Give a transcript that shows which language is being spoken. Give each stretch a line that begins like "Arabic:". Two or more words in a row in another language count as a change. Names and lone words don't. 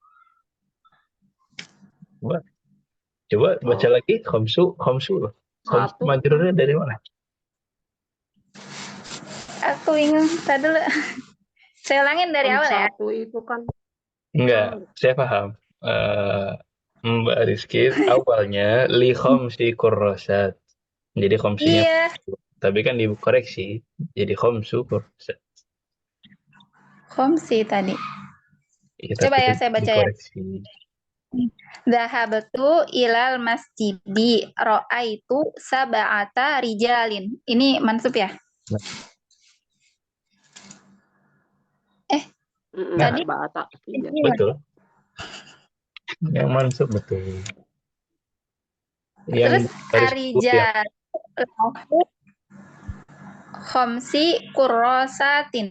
Indonesian: Coba baca lagi khamsu loh. Khamsu Satu. majrurnya dari mana? Aku bingung. Tadi dulu. Saya ulangin dari awal ya. Satu itu kan Enggak, saya paham. Mbak Rizky awalnya
Arabic: لخمس كراسات.
Indonesian: Jadi khamsinya Iya. tapi kan dikoreksi jadi
Arabic: خمس كراسات.
Indonesian: Khamsi tadi. Ya, Coba tapi ya saya baca ya. dikoreksi.
Arabic: ذهبت إلى المسجد رأيت سبعة رجال.
Indonesian: Ini mansub ya? Tadi bahasa. Iya. Betul. Yang mansub betul. Terus Yang baris ya.
Arabic: الرجال خمس كراسات.